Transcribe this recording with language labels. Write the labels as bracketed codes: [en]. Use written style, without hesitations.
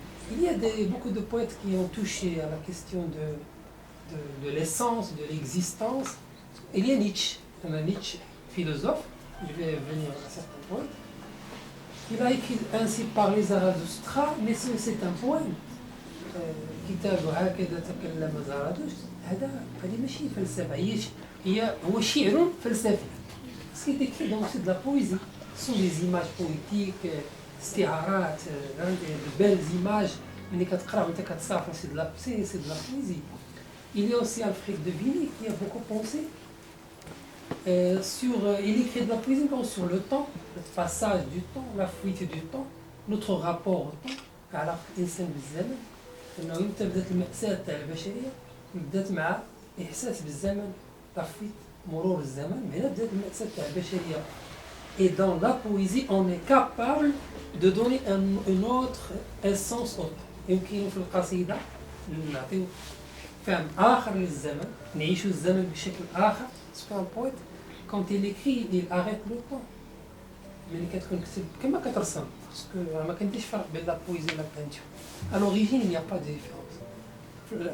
[fr] Il y a beaucoup de poètes qui ont touché à la question de l'essence, de l'existence. Il y a Nietzsche, philosophe, je vais venir à certains poètes. Il a écrit ainsi par les Zarathustra, mais c'est un poème. [ar] كتاب هكذا تكلم زرادشت هذه ماشي فلسفة هو شعر فلسفي. [fr] Ce qui est écrit dans de la poésie, ce sont des images poétiques, استعارات, de belles images. [ar] ملي كتقرا وانت كتصافى [fr] c'est de la poésie. Il y a aussi Alfred de Vigny qui a beaucoup pensé il écrit de la poésie sur le temps, le passage du temps, la fuite du temps, notre rapport au temps. [ar] على الإنسان بالزمن إنه إمتى بدأت المأساة تاع البشرية بدأت مع إحساس بالزمن تفويت مرور الزمن هنا بدأت المأساة تاع البشرية. [fr] Et dans la poésie, on est capable de donner une autre essence au temps. [ar] يمكن في القصيدة نعطيو فهم آخر للزمن، نعيشوا الزمن بشكل آخر. [fr] Parce qu'un poète, quand il écrit, il arrête le temps. [ar] ملي كتكون كتب كما كترسم. [fr] Parce que [ar] ما كنديرش فرق بين [fr] la poésie et la peinture. À l'origine, il n'y a pas de différence.